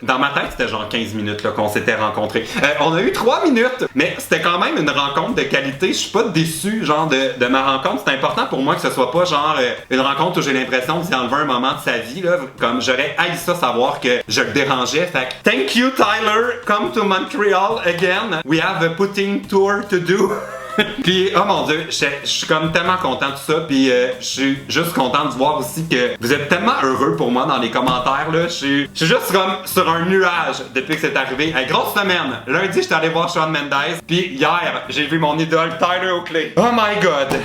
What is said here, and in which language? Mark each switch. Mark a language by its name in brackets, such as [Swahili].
[French] Dans ma tête, c'était genre 15 minutes là, qu'on s'était rencontrés. On a eu 3 minutes, mais c'était quand même une rencontre de qualité. Je suis pas déçu genre de ma rencontre. C'est important pour moi que ce soit pas genre une rencontre où j'ai l'impression d'y enlever un moment de sa vie là. Comme j'aurais haï ça savoir que je le dérangeais. Fait que [English] thank you Tyler. Come to Montreal again. We have a putting tour to do. [French] Puis, oh mon dieu, je suis comme tellement content de ça. Puis, je suis juste content de voir aussi que vous êtes tellement heureux pour moi dans les commentaires. Là. Je suis juste comme sur un nuage depuis que c'est arrivé. Hey, grosse semaine. Lundi, j'étais allé voir Shawn Mendes. Puis, hier, j'ai vu mon idole Tyler Oakley. [English] Oh my god.